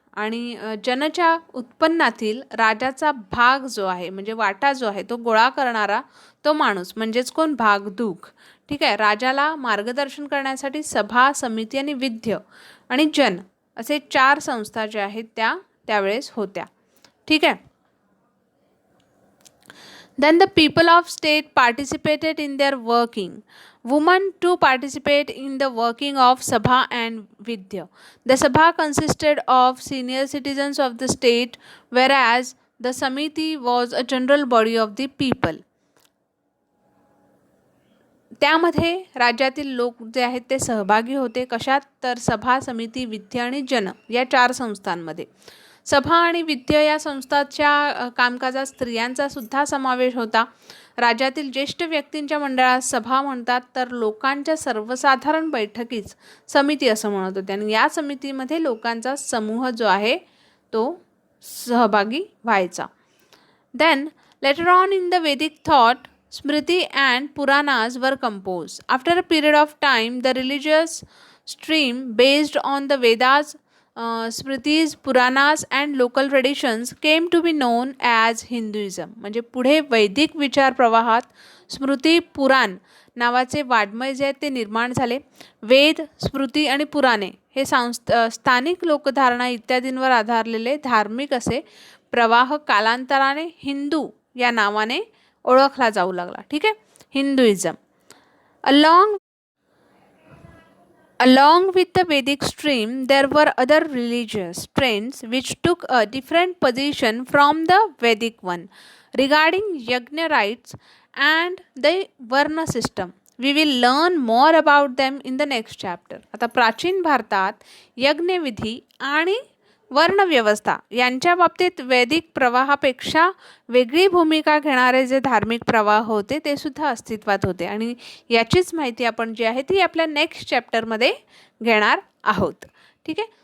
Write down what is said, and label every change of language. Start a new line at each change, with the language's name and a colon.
Marathi: आणि जनच्या उत्पन्नातील राजाचा भाग जो आहे म्हणजे वाटा जो आहे तो गोळा करणारा तो माणूस म्हणजेच कोण? भागदूक. ठीक आहे. राजाला मार्गदर्शन करण्यासाठी सभा, समिती आणि विद्य आणि जन असे 4 संस्था ज्या आहेत त्या त्यावेळेस होत्या. ठीक आहे.
English: Then the people of state participated in their working. Women too participate in the working of Sabha and Vidya. The Sabha consisted of senior citizens of the state, whereas the Samiti was a general body of the people.
Marathi: त्यामध्ये राज्यातील लोक जे आहेत ते सहभागी होते. कशात? तर सभा, समिती, विद्या आणि जन या 4 संस्थांमध्ये. सभा आणि विद्या या संस्थांच्या कामकाजात स्त्रियांचा सुद्धा समावेश होता. राज्यातील ज्येष्ठ व्यक्तींच्या मंडळात सभा म्हणतात, तर लोकांच्या सर्वसाधारण बैठकीच समिती असं म्हणत होते आणि या समितीमध्ये लोकांचा समूह जो आहे तो सहभागी व्हायचा.
English: Then later on in the Vedic thought, Smriti and Puranas were composed. After a period of time, the religious stream based on the Vedas, Smritis, Puranas and local traditions came to be known as Hinduism.
Marathi: म्हणजे पुढे वैदिक विचार प्रवाहात स्मृती, पुराण नावाचे वाड्मय जे आहेत ते निर्माण झाले. वेद, स्मृती आणि पुराणे हे स्थानिक लोकधारणा इत्यादींवर आधारलेले धार्मिक असे प्रवाह कालांतराने हिंदू या नावाने ओळखला जाऊ लागला. ठीक आहे. Hinduism.
English: Along with the Vedic stream, there were other religious trends which took a different position from the Vedic one regarding yajna rites and the varna system. We will learn more about them in the next chapter.
Marathi: आता प्राचीन भारतात यज्ञविधी आणि वर्णव्यवस्था यांच्या बाबतीत वैदिक प्रवाहापेक्षा वेगळी भूमिका घेणारे जे धार्मिक प्रवाह होते ते सुद्धा अस्तित्वात होते आणि याचीच माहिती आपण जी आहे ती आपल्या नेक्स्ट चॅप्टरमध्ये घेणार आहोत. ठीक आहे.